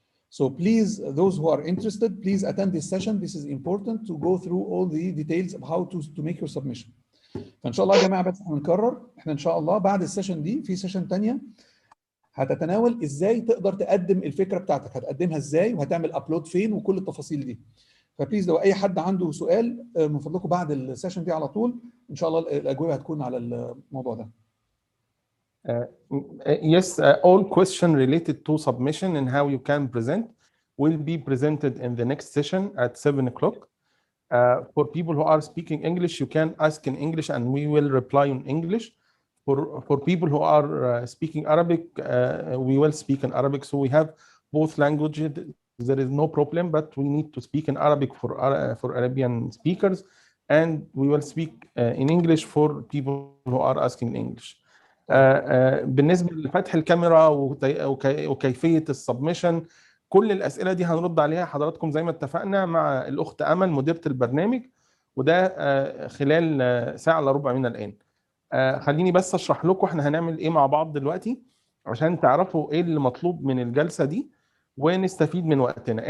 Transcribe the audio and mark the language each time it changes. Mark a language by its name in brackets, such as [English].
[English] So please, those who are interested, please attend this session. This is important to go through all the details of how to make your submission. [Arabic] فان شاء الله يا جماعه، بس هنكرر احنا ان شاء الله بعد السيشن دي في سيشن ثانيه هتتناول ازاي تقدر تقدم الفكره بتاعتك، هتقدمها ازاي وهتعمل ابلود فين وكل التفاصيل دي. فبليز لو اي حد عنده سؤال من فضلكم بعد السيشن دي على طول ان شاء الله الاجوبه هتكون على الموضوع ده. [English] Yes, all question related to submission and how you can present will be presented in the next session at 7 o'clock. For people who are speaking English, you can ask in English and we will reply in English. For people who are speaking Arabic, we will speak in Arabic. So we have both languages. There is no problem, but we need to speak in Arabic for Arabian speakers, and we will speak in English for people who are asking English. [Arabic] بالنسبة لفتح الكاميرا وكيفية السبمشن، كل الأسئلة دي هنرد عليها حضراتكم زي ما اتفقنا مع الأخت أمل مديرة البرنامج، وده خلال ساعة إلا ربع من الآن. خليني بس أشرح لكم احنا هنعمل إيه مع بعض دلوقتي عشان تعرفوا إيه اللي مطلوب من الجلسة دي ونستفيد من وقتنا.